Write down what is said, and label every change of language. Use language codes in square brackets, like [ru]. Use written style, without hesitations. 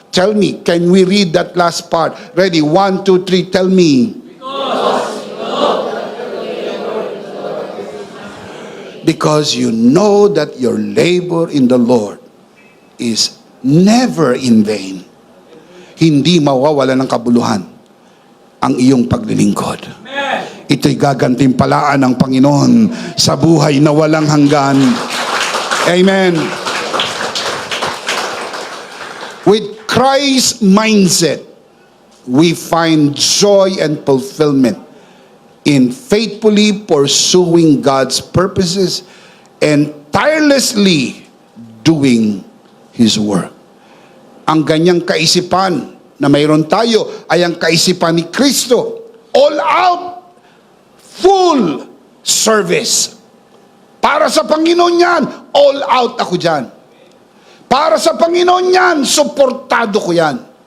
[en] Tell me, can we read that last part? Ready? 1, 2, 3, tell me. Because you know that your labor in the Lord is never in vain. [tl] hindi mawawala ng kabuluhan ang iyong paglilingkod. Ito'y gagantimpalaan ng Panginoon sa buhay na walang hanggan. Amen. [en] With Christ's mindset, we find joy and fulfillment in faithfully pursuing God's purposes and tirelessly doing His work. [tl] Ang ganyang kaisipan na mayroon tayo ay ang kaisipan ni Kristo. [en] All out, full service. [tl] Para sa Panginoon yan, [en] all out [tl] ako dyan. Para sa Panginoon yan, suportado ko yan.